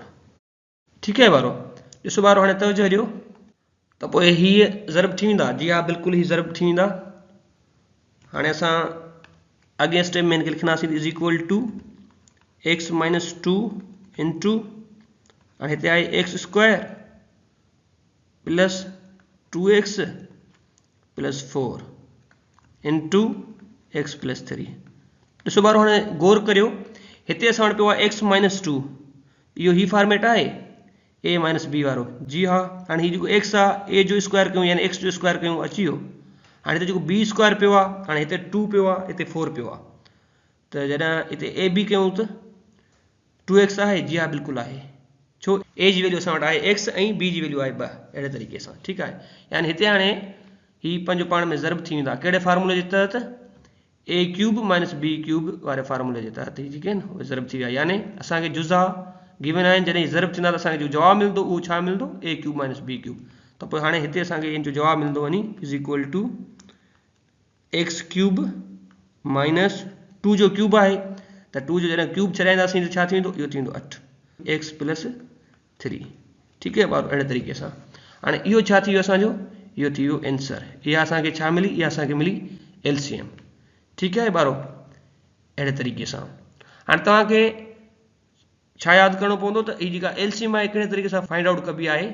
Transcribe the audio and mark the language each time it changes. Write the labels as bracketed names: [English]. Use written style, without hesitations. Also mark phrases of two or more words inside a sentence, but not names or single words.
[Sindhi] ठीक है बारो, ॾिसो बारो, हाणे तवजो ॾियो, त पोइ हीअ ज़र्ब थी वेंदा, जी हा बिल्कुलु ही ज़र्ब थी वेंदा। हाणे असां अॻे स्टेप में हिनखे लिखंदासीं [English] is equal to x minus 2 into, हाणे हिते आहे x square plus 2x plus 4 into x plus 3. [Sindhi] ॾिसो बारो, हाणे गौर करियो, हिते असां वटि पियो आहे [English] x minus 2, [Sindhi] इहो ही फॉर्मेट आहे [English] a minus b [Sindhi] वारो, जी हा। हाणे हीउ जेको एक्स आहे ए जो स्क्वायर कयूं यानी एक्स जो स्क्वायर कयूं, अची वियो। हाणे हिते जेको बी स्क्वायर पियो आहे, हाणे हिते 2 पियो आहे, हिते 4 पियो आहे, त जॾहिं हिते ए बी कयूं त 2x आहे, जी हा बिल्कुलु आहे, छो ए जी वैल्यू असां वटि आहे एक्स ऐं बी जी वैल्यू आहे 2, अहिड़े तरीक़े सां। ठीकु आहे, यानी हिते हाणे हीउ पंहिंजो पाण में ज़र्ब थी वेंदा, कहिड़े फार्मूले जे तहत, [English] a cube minus b cube [Sindhi] वारे फार्मूले जे तहत ही जेके आहिनि उहे ज़र्ब थी विया। यानी असांखे जुज़ा गिवन आहिनि, जॾहिं ज़र्ब थींदा त असांखे जो जवाबु मिलंदो उहो छा मिलंदो, [English] a cube minus b cube. [Sindhi] त पोइ हाणे हिते असांखे इन जो जवाबु मिलंदो वञी [English] is equal to x cube minus 2 [Sindhi] जो क्यूब आहे, त 2 जो जॾहिं क्यूब छॾाईंदासीं त छा थी वेंदो, इहो थी वेंदो [English] 8 x plus 3. [Sindhi] ठीकु आहे ॿार, अहिड़े तरीक़े सां। हाणे इहो छा थी वियो असांजो, इहो थी वियो आंसर। इहा असांखे छा मिली, इहा असांखे मिली LCM। ठीकु आहे ॿारो, अहिड़े तरीक़े सां हाणे तव्हांखे छा यादि करिणो पवंदो त हीअ जेका LCM आहे कहिड़े तरीक़े सां [English] find out [Sindhi] कबी आहे।